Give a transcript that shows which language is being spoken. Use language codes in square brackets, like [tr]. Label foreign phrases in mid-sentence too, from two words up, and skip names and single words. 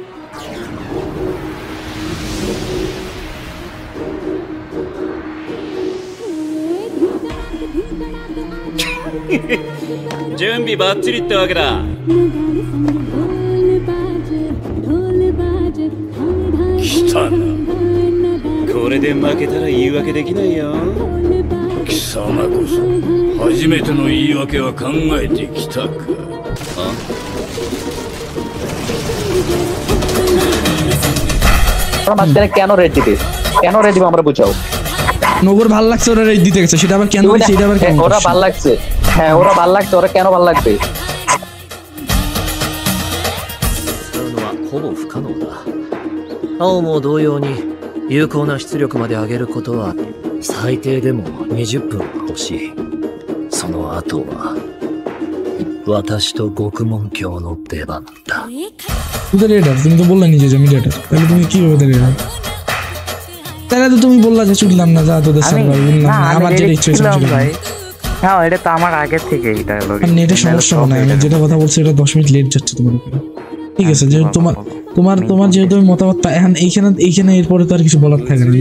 [ja] 準備バッチリってわけだ。来たな。これで負けたら言い訳できないよ。貴様こそ初めての言い訳は考えてきたか。 [bn] মাঝখানে কেন রেড দিতে কেন রেড দিব আমরা বুঝাও। নগর ভাল লাগছে ওরা রেড দিতে গেছে, সেটা আবার কেন দিছে, এটা আবার কেন ওরা ভাল লাগছে। হ্যাঁ ওরা ভাল লাগছে, ওরা কেন ভাল লাগবে? [ja] ほぼ不可能だ。青も同様に有効な出力まで上げることは最低でも20分は欲しい。その後は私と獄門教の出番だ。 [bn] তুমি রেডার, তুমি তো বললা নিজে যে আমি রেডার, তাহলে তুমি কিভাবে রেডার? তাহলে তো তুমি বললা যে ছুটলাম না, যা তোদের সাথে বললাম না, আমার যেটা ইচ্ছে হয়েছে ভাই। হ্যাঁ এটা তো আমার আগে থেকে এই ডায়লগ। নেটে সমস্যা হয় না, আমি যেটা কথা বলছি এটা 10 মিনিট লেট যাচ্ছে তোমার উপরে। ঠিক আছে, যে তোমার যেহেতু আমি মতামত এখন এইখানে এরপরে তো আর কিছু বলার থাকে না।